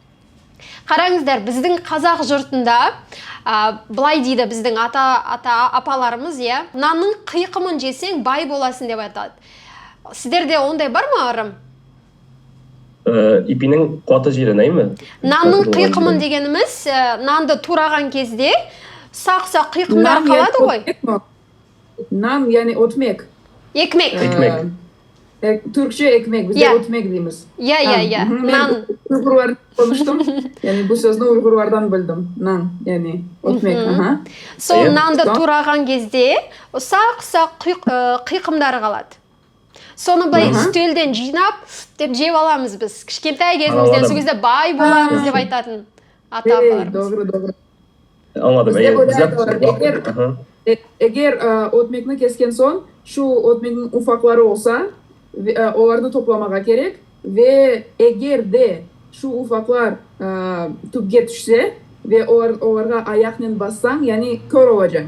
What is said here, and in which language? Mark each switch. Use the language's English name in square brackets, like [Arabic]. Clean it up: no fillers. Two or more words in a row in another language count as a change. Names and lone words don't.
[Kazakh] Қараңыздар, біздің қазақ жұртында былай дейді біздің апаларымыз, нанның қиқымын жесең бай боласың деп айтады. Сіздерде ондай бар ма ырым? İpinin қуаты жері ме? Нанның қиқымын дегеніміз, нанды тураған кезде сақ-сақ қиқымдар қалады ғой. [Crimean Tatar] Nan yani otmek. Ekmek. Türkçe ekmek, bizde otmek deyimiz. Ya. Nan. Uygurlardan konuştum. Yani bu sözünü Uygurlardan bildim. Nan yani otmek. [Kazakh] Сол нанды тураған кезде сақ-сақ қиқымдары қалады. Соны былай Мгм. үстелден жинап деп жеп аламыз біз. Кішкентай кезімізден Аламын. сол кезде бай боламыз деп айтатын ата-апаларымыз. [Crimean Tatar] Doğru. Anladım. Bizde böyle Bizler var. Aha. Eğer otmekni kesken son şu otmekin ufakları olsa onları toplamağa gerek ve eğer de şu ufaklar tüpge düşse ve onlara ayakla bassan yani kör olacaksın.